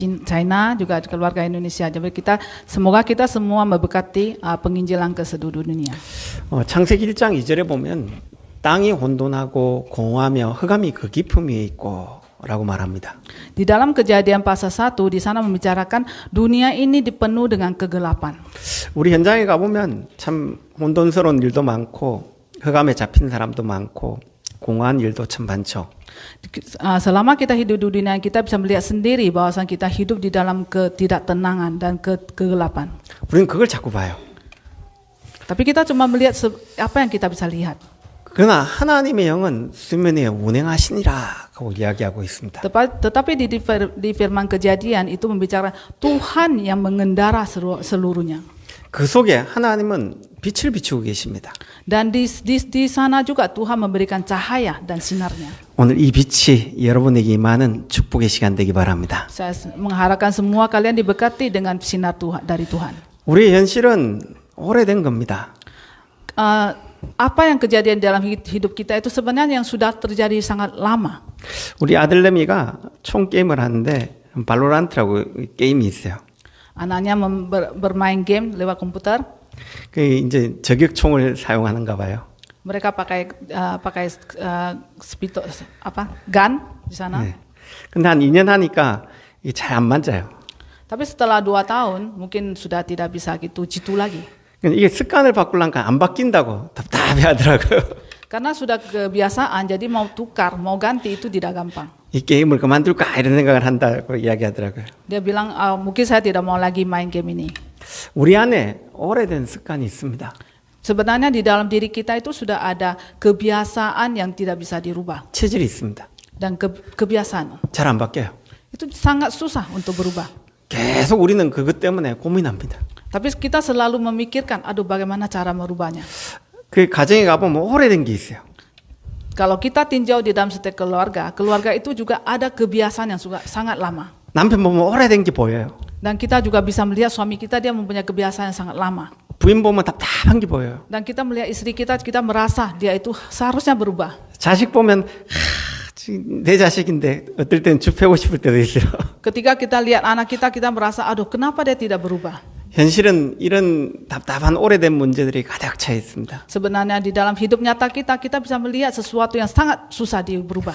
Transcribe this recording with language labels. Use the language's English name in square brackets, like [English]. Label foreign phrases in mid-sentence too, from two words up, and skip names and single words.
[Indonesian] China, juga keluarga Indonesia. Jadi semoga kita semua memberkati penginjilan ke seluruh dunia. [Korean] 창세기 1장 2절에 보면 땅이 혼돈하고 공허하며 흑암이 그 깊음 위에 있고 라고 말합니다. [Indonesian] Di dalam Kejadian pasal 1 di sana membicarakan dunia ini dipenuh dengan kegelapan. [Korean] 우리 현장에 가보면 참 혼돈스러운 일도 많고 흑암에 잡힌 사람도 많고 공허한 일도 참 많죠. [Indonesian] Selama kita hidup di dunia, kita bisa melihat sendiri bahwa kita hidup di dalam ketidaktenangan dan kegelapan. [Korean] 우리는 그걸 자꾸 봐요. [Indonesian] Tapi kita cuma melihat apa yang kita bisa lihat. [Korean] 그러나 하나님의 영은 수면에 운행하시니라 하고 이야기하고 있습니다. [Indonesian] Tetapi di firman Kejadian itu membicarakan Tuhan yang mengendara seluruhnya. [Korean] 그 속에 하나님은 빛을 비추고 계십니다. [Indonesian] Dan di sana juga Tuhan memberikan cahaya dan sinarnya. [Korean] 오늘 이 빛이 여러분에게 임하는 축복의 시간 되기 바랍니다. [Indonesian] Saya mengharapkan semua kalian diberkati dengan sinar Tuhan dari Tuhan. [Korean] 우리의 현실은 오래된 겁니다. [Indonesian] Apa yang kejadian dalam hidup kita itu sebenarnya yang sudah terjadi sangat lama. [Korean] 우리 아들내미가 총 게임을 하는데 발로란트라고 게임이 있어요. [Indonesian] Anaknya bermain game lewat komputer. [Korean] 그 이제 저격총을 사용하는가 봐요. [Indonesian] Mereka pakai gun di sana. [Korean] 네. 근데 한 2년 하니까 이게 잘 안 맞아요. [Indonesian] Tapi setelah 2 tahun mungkin sudah tidak bisa gitu jitu lagi. [Korean] 이게 습관을 바꾸려니까 안 바뀐다고 답답해하더라고요. [Indonesian] Karena sudah kebiasaan, jadi mau tukar, mau ganti itu tidak gampang. [Korean] 이 게임을 그만둘까 이런 생각을 한다고 이야기하더라고요. [Indonesian] Dia bilang mungkin saya tidak mau lagi main game ini. [Korean] 우리 안에 오래된 습관이 있습니다. [Indonesian] Sebenarnya di dalam diri kita itu sudah ada kebiasaan yang tidak bisa dirubah. [Korean] 체질이 있습니다. [Indonesian] Dan kebiasaan [Korean] 잘 안 바뀌어요. [Indonesian] itu sangat susah untuk berubah. [Korean] 계속 우리는 그것 때문에 고민합니다. [Indonesian] Tapi kita selalu memikirkan, bagaimana cara merubahnya. [Korean] 그 가정에 가보면 오래된 게 있어요. [Indonesian] Kalau kita tinjau di dalam setiap keluarga itu juga ada kebiasaan yang sangat lama. [Korean] 남편 보면 오래된 게 보여요. [Indonesian] Dan kita juga bisa melihat suami kita dia mempunyai kebiasaan yang sangat lama. [Korean] 부인 보면 답답한 게 보여요. [Indonesian] Dan kita melihat istri kita merasa dia itu seharusnya berubah. [Korean] 자식 보면 내 자식인데 어떨 땐 줍해고 싶을 때도 있어요. [Indonesian] Ketika kita lihat anak kita merasa, kenapa dia tidak berubah? [Korean] 현실은 이런 답답한 오래된 문제들이 가득 차 있습니다. [Indonesian] Sebenarnya di dalam hidup nyata kita bisa melihat sesuatu yang sangat susah berubah.